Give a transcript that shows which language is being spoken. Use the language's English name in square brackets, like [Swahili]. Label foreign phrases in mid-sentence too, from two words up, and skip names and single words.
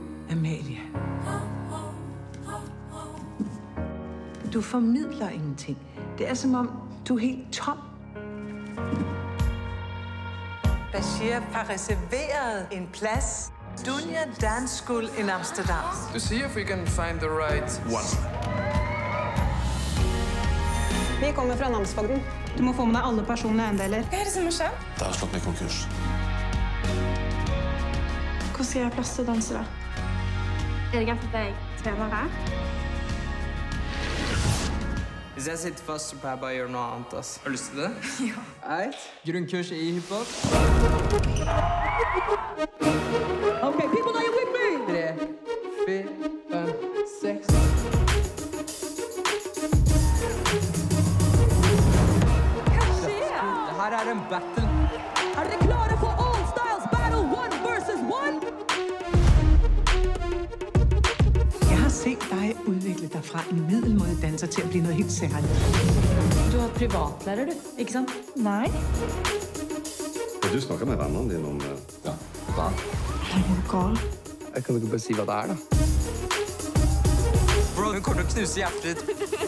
[Danish] Amalie. Du formidler ingenting. Det er som om, du er helt tom. Bashir har reserveret en plads. [English] Dunja Danskul in Amsterdam. To see if we can find the right one. [Norwegian] Vi kommer fra Namsfogden. Du må få med deg alle personlige eiendeler. Hva er det som har skjedd? Det har slått meg konkurs. Hvor skal jeg ha plass til å danse da? Er det greit at jeg trener her? Hvis jeg sitter fast, så pleier jeg bare å gjøre noe annet, ass. Har du lyst til det? Ja. Eit. Grunnkurs i hiphop. [English] Okay, people, are you with me? 3, 4, 5, 6. [Norwegian] Hva skjer? Det her er en battle. Er dere klare for All Styles Battle 1 versus 1? [Danish] Jeg har set dig udvikle dig fra en middelmådig danser til at blive noget helt særligt. [Norwegian] Du har privatlærer, du, ikke sant? Nei. Du snakker med vennene dine om ja, hva? Er du gal? Jeg kan ikke bare si hva det er, da. Bro, hun kommer til å knuse hjertet ditt.